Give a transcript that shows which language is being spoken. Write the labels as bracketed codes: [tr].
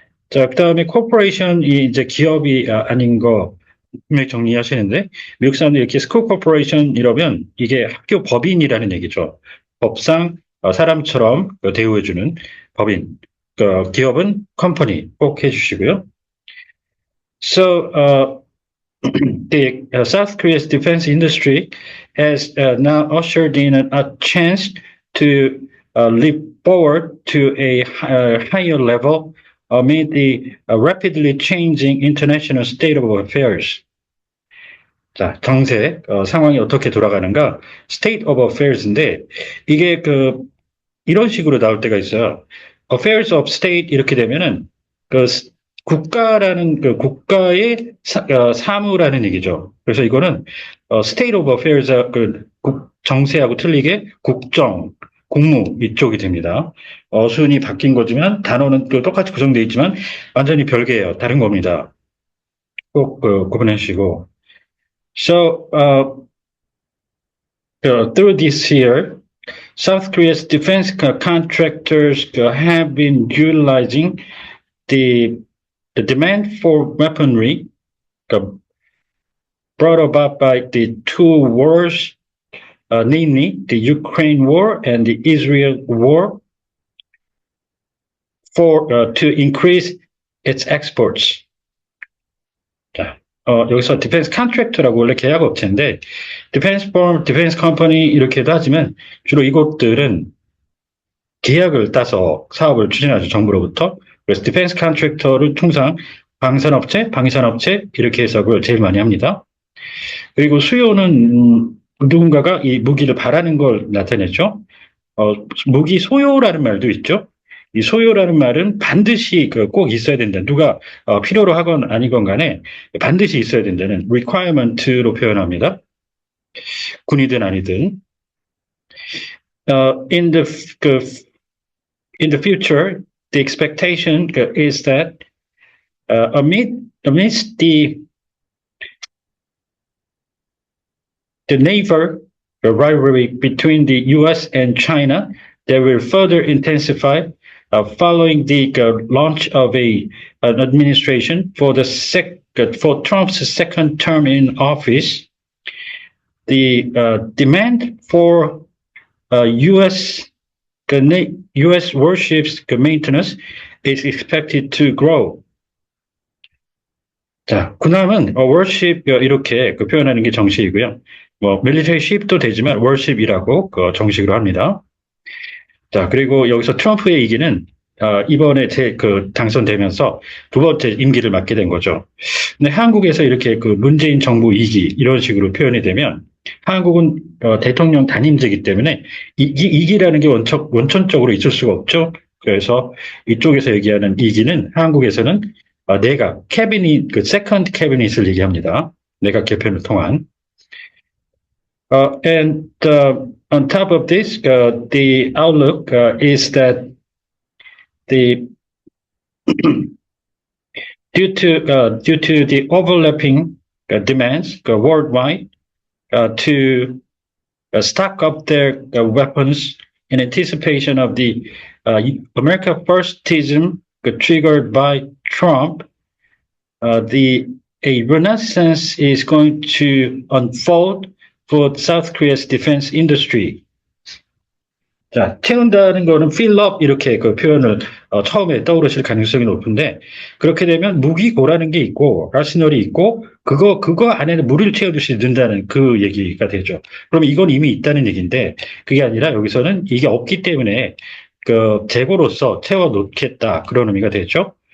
[ko] 자, 그다음에 코퍼레이션이 이제 기업이 아닌 거 분명히 정리하시는데 미국 사람들이 이렇게 스쿨 코퍼레이션 이러면 이게 학교 법인이라는 얘기죠. 법상 사람처럼 대우해주는 법인. 기업은 컴퍼니 꼭 해주시고요. [en] So the South Korea's defense industry has now ushered in a chance to leap forward to a higher level amid the rapidly changing international state of affairs. [ko] 자, 정세 상황이 어떻게 돌아가는가? [en] State of affairs [ko] 인데 이게 이런 식으로 나올 때가 있어요. [en] Affairs of state [ko] 이렇게 되면은 국가라는 국가의 사무라는 얘기죠. 그래서 이거는 [en] state of affairs [ko] 정세하고 틀리게 국정, 국무 이쪽이 됩니다. 어순이 바뀐 거지만 단어는 똑같이 구성되어 있지만 완전히 별개예요. 다른 겁니다. 꼭 구분해 주시고. [en] So through this year, South Korea's defense contractors have been utilizing the demand for weaponry brought about by the two wars, namely the Ukraine war and the Israel war, to increase its exports. [ko] 자, 여기서 디펜스 컨트랙터라고 원래 계약업체인데 디펜스 펌, 디펜스 컴퍼니 이렇게도 하지만 주로 이곳들은 계약을 따서 사업을 추진하죠. 정부로부터. 그래서 디펜스 컨트랙터를 통상 방산업체, 방위산업체 이렇게 해석을 제일 많이 합니다. 그리고 수요는 누군가가 이 무기를 바라는 걸 나타내죠. 무기 소요라는 말도 있죠. 이 소요라는 말은 반드시 꼭 있어야 된다. 누가 필요로 하건 아니건 간에 반드시 있어야 된다는 requirement로 표현합니다. 군이든 아니든. [en] In the future, the expectation is that amidst the naval rivalry between the U.S. and China, that will further intensify. following the launch of an administration for for Trump's second term in office, the demand for U.S. U.S. warships maintenance is expected to grow. [ko] 자, 군함은 워십 이렇게 표현하는 게 정식이고요. 뭐 밀리터리 쉽도 되지만 워십이라고 정식으로 합니다. 자, 그리고 여기서 트럼프의 이기는 이번에 당선되면서 두 번째 임기를 맡게 된 거죠. 근데 한국에서 이렇게 문재인 정부 이기 이런 식으로 표현이 되면 한국은 대통령 단임제이기 때문에 이기라는 게 원천적으로 있을 수가 없죠. 그래서 이쪽에서 얘기하는 이기는 한국에서는 내각 캐비닛 세컨드 캐비닛을 얘기합니다. 내각 개편을 통한. [en] And on top of this, the outlook is that due to the overlapping demands worldwide to stock up their weapons in anticipation of the America Firstism triggered by Trump, a renaissance is going to unfold for South Korea's defense industry. [ko] 자, 채운다는 거는 [en] fill up [ko] 이렇게 표현을 처음에 떠오르실 가능성이 높은데, 그렇게 되면 무기고라는 게 있고 아스널이 있고 그거 안에는 물을 채워주시 된다는 그 얘기가 되죠. 그럼 이건 이미 있다는 얘기인데, 그게 아니라 여기서는 이게 없기 때문에 재고로서 채워 놓겠다 그런 의미가 되죠.